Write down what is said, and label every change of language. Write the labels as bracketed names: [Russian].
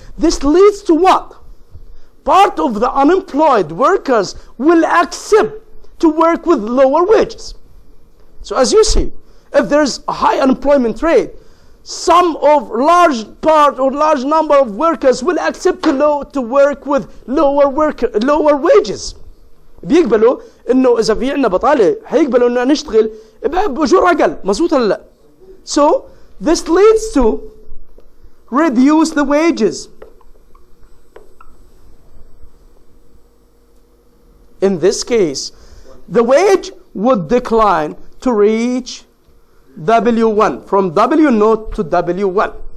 [English] This leads to what? Part of the unemployed workers will accept to work with lower wages. So as you see, if there's a high unemployment rate, some of large part or large number of workers will accept to work with lower wages. [Arabic] بيقبلوا انه اذا في عندنا بطاله هيقبلوا انه نشتغل باجور اقل. مظبوط ولا لا؟ [English] So this leads to reduce the wages. In this case, the wage would decline to reach W1, from W0 to W1.